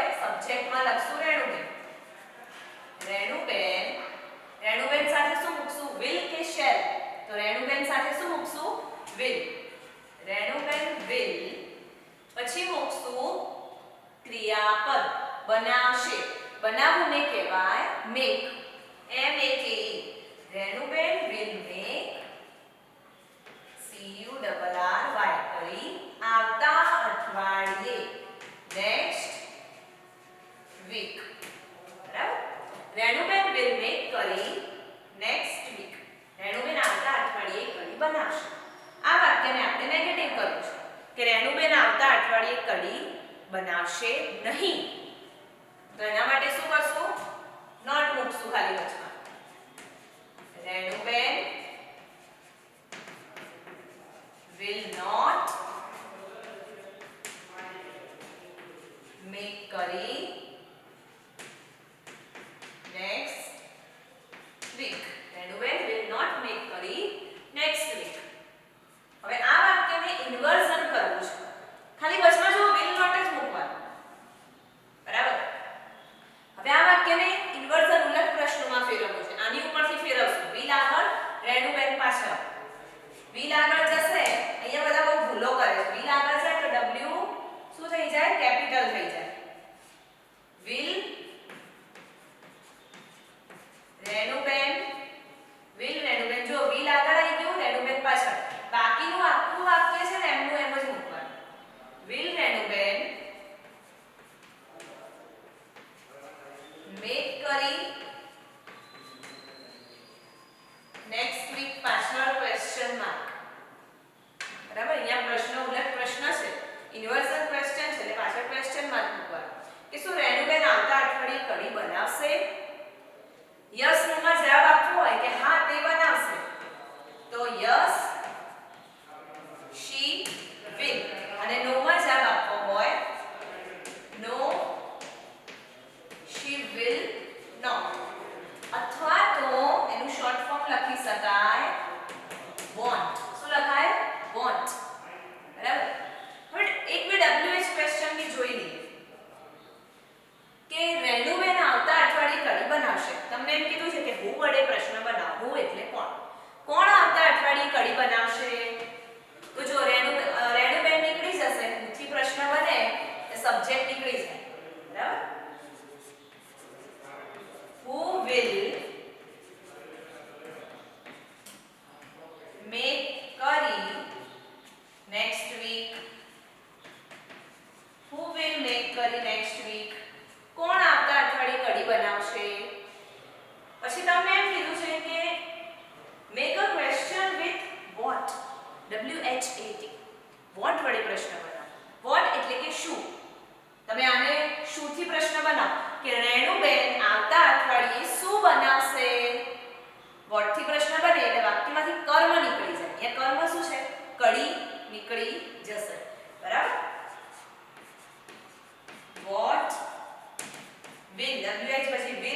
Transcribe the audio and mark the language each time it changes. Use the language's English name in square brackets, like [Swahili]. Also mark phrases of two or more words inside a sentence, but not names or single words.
[Gujarati] સબ્જેક્ટમાં લખશું રેણુબેન. રેણુબેન, રેણુબેન સાથે શું મૂકશું? will કે shall? તો રેણુબેન સાથે શું મૂકશું? will. રેણુબેન will, પછી મૂકશું ક્રિયાપદ બનાવશે. બનાવવું ને કહેવાય make. M A K E. [English] રેણુબેન will make CURRY [Gujarati] કરી આવતા અઠવાડિયે [English] next week. બરાબર? રેણુબેન will make કરી next week. [Gujarati] રેણુબેન આવતા અઠવાડિયે કઢી બનાવશે. આ વાક્યને આપણે નેગેટિવ કરવું છે કે રેણુબેન આવતા અઠવાડિયે કઢી બનાવશે નહીં. તો એના માટે શું કરશું? નોટ મૂકશું ખાલી વચમાં. [English] રેણુબેન will not make curry next week. રેણુબેન will not make curry next week. [Gujarati] હવે આ વાક્યને ઇન્વર્ઝન કરવું છે. ખાલી વચમાં જો [English] will not [Gujarati] જ મૂકવાનું. બરાબર? હવે આ વાક્યને ઇન્વર્ઝન ઉલટ પ્રશ્નોમાં ફેરવવું છે. આની ઉપરથી ફેરવશું. will આગળ, રેણુબેન પાછળ. will આગળ જશે. અહીંયા બધા બહુ ભૂલો કરે છે. will આગળ જાય તો w શું થઈ જાય? કેપિટલ થઈ જાય. [English] will રેણુબેન, will રેણુબેન. [Gujarati] જો will આગળ આવી ગયું, રેણુબેન પાછળ. બાકીનું આખું વાક્ય છે ને એમનું એમ જ મૂકવાનું. [English] will રેણુબેન make curry next week પાછળ question mark. [Gujarati] બરાબર? અહીંયા પ્રશ્ન ઉલટ પ્રશ્ન છે, [English] inversion question [Gujarati] છે એટલે પાછળ [English] question mark [Gujarati] મૂકવાનું કે શું રેણુબેન આવતા અઠવાડિયે કઢી બનાવશે? [English] yes no [Gujarati] માં જવાબ આપવો હોય કે હા તે બનાવશે તો [English] yes she will. [Gujarati] અને નો માં જવાબ આપવો હોય [English] no she will not. [Gujarati] અથવા તો એનું શોર્ટ ફોર્મ લખી શકાય won't. શું લખાય? won't. બરાબર? હવે એક બે [English] WH question [Gujarati] ની જોઈ લઈએ કે રેણુબેન આવતા અઠવાડિયે કઢી બનાવશે. તમને એમ કીધું છે કે હું વડે પ્રશ્ન બનાવો. હું એટલે કોણ? કોણ આવતા અઠવાડિયે કઢી બનાવશે? તો જો રેણુબેન નીકળી જશે, થી પ્રશ્ન બને એ સબ્જેક્ટ નીકળી જાય. બરાબર? [English] who will make curry next week? who will make curry next week? [Gujarati] કોણ આવતા અઠવાડિયે કઢી બનાવશે? પછી તમને એમ કીધું છે કે [English] make a question with what. [Gujarati] WHAT. what વડે પ્રશ્ન બનાવો. what એટલે કે શું. તમે આને શું થી પ્રશ્ન બનાવો કે રેણુબેન આવતા અઠવાડિયે શું બનાવશે? what થી પ્રશ્ન બને એટલે વાક્યમાંથી કર્મ નીકળી જાય. એ કર્મ શું છે? કઢી નીકળી જશે. બરાબર? [English] what will, [Gujarati] WH પછી